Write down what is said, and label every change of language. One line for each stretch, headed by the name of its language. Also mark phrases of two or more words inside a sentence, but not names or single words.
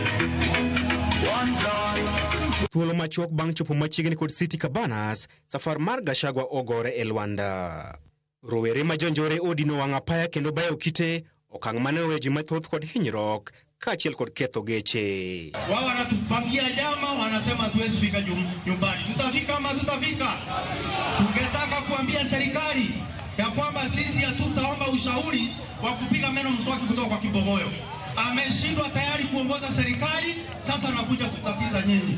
Luo (Kenya and Tanzania): Thuolo machuok bang' chopo machiegni kod City Cabanas, safar mar Gachagua ogore e Luanda. Rowere ma jonjore odino wang' apaya kendo bayo kite, okang' mane oweyo ji mathoth kod hinyruok kaachiel kod ketho geche.
Swahili: Wao wanatupangia jama, wanasema tuwezi fika nyumbani. Tutafika ama tutafika? Tungetaka kuambia serikali ya kwamba sisi hatutaomba ushauri wa kupiga meno mswaki kutoka kwa Kibogoyo. Ameshindwa tayari kuongoza serikali, sasa anakuja kutatiza nyinyi.